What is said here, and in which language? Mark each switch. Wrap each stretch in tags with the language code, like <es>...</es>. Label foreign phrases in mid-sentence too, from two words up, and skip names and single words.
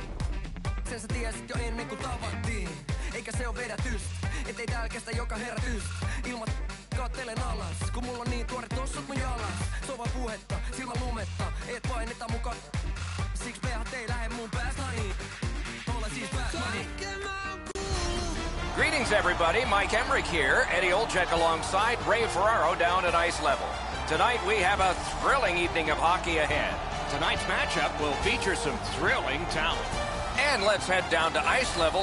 <fi>Sen sä tiesit jo ennen kuin tavattiin. Eikä se oo vedätys, ettei täällä kestä joka herätys. Ilmat kattelen alas, kun mulla on niin tuore tossut mun jalas. Se on vaan puhetta, silmä lumetta, et paineta mukaan. Siksi pehat ei lähe mun päästä niin. Olen siis Batmani.</fi> <en>Greetings, everybody. Mike Emrick here. Eddie Olczyk alongside Ray Ferraro down at ice level. Tonight we have a thrilling evening of hockey ahead. Tonight's matchup will feature some thrilling talent. And let's head down to ice level.</en>